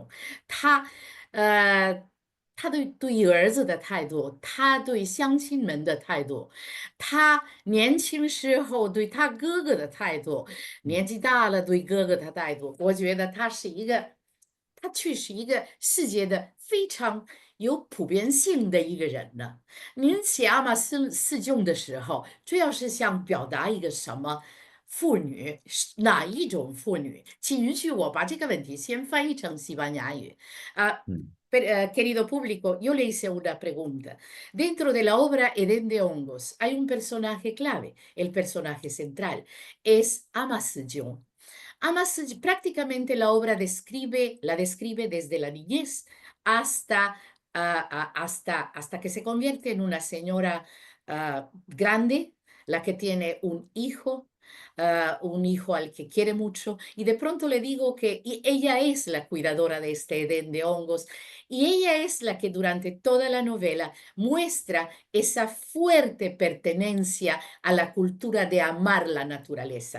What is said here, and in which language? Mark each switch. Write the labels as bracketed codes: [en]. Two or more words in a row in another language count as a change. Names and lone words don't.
[zh] 他，呃，他对儿子的态度，他对乡亲们的态度，他年轻时候对他哥哥的态度，年纪大了对哥哥的态度，我觉得他却是一个世界的非常有普遍性的一个人呢。您写阿玛四众的时候，主要是想表达一个什么妇女？是哪一种妇女？请允许我把这个问题先翻译成西班牙语。 [es] Querido público, yo le hice una pregunta. Dentro de la obra Edén de Hongos hay un personaje clave, el personaje central, es Amasillon. Prácticamente la obra la describe desde la niñez hasta que se convierte en una señora grande, la que tiene un hijo al que quiere mucho, y de pronto le digo que ella es la cuidadora de este Edén de hongos, y ella es la que durante toda la novela muestra esa fuerte pertenencia a la cultura de amar la naturaleza.